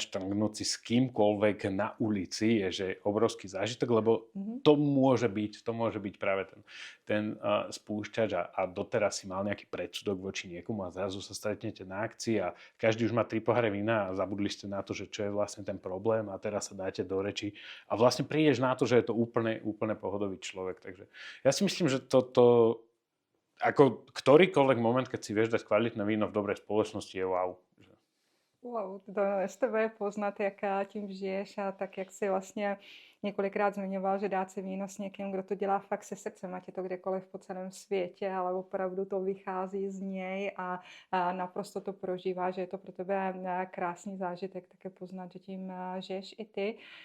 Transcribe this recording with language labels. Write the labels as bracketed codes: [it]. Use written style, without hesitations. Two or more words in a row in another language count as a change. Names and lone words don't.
[sk] štrngnúť si s kýmkoľvek na ulici je že obrovský zážitok, lebo to môže byť práve ten spúšťač a doteraz si mal nejaký predsudok voči niekomu a zrazu sa stretnete na akcii a každý už má 3 poháre vína a zabudli ste na to, že čo je vlastne ten problém a teraz sa dáte do reči a vlastne prídeš na to, že je to úplne pohodový človek. Takže ja si myslím, že toto ako ktorýkoľvek moment, keď si vieš dať kvalitné víno v dobrej spoločnosti, je wow. [cs] Wow, to z tebe je poznat, jak tím žiješ a tak, jak si vlastně několikrát zmiňoval, že dát si víno s někým, kdo to dělá fakt se srdcem, ať je to kdekoliv po celém světě, ale opravdu to vychází z něj a naprosto to prožívá, že je to pro tebe krásný zážitek, tak je poznat, že tím žiješ i ty.